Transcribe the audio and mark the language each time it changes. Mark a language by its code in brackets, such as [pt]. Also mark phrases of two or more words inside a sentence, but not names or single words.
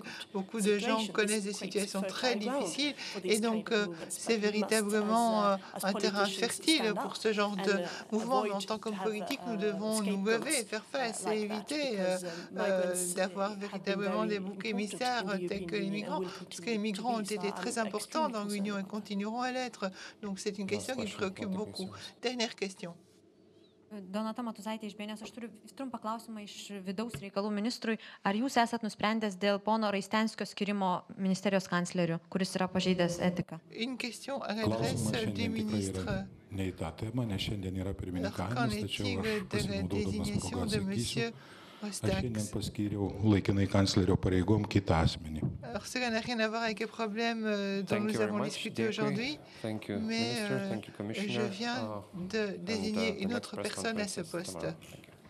[fr] Beaucoup de gens connaissent des situations très difficiles et donc c'est véritablement un terrain fertile pour ce genre de mouvement. Mais en tant que politique, nous devons nous lever, faire face et éviter d'avoir véritablement des boucs émissaires tels que les migrants, parce que les migrants ont été très importants dans l'Union et continueront à l'être. Donc c'est une question qui me préoccupe beaucoup. Dernière question. [lt] Donata Matuzaitė iš BNS, aš turiu trumpą klausimą iš vidaus reikalų ministrui. Ar jūs esat nusprendęs dėl pono Raistenskio skirimo ministerijos kancleriu, kuris yra pažeidęs etiką? [fr] Une question à l'adresse du ministre. Qu'en est-il de la désignation de monsieur Raistensk? Alors, cela n'a rien à voir avec les problèmes dont nous avons discuté aujourd'hui, mais je viens de désigner une autre personne à ce poste.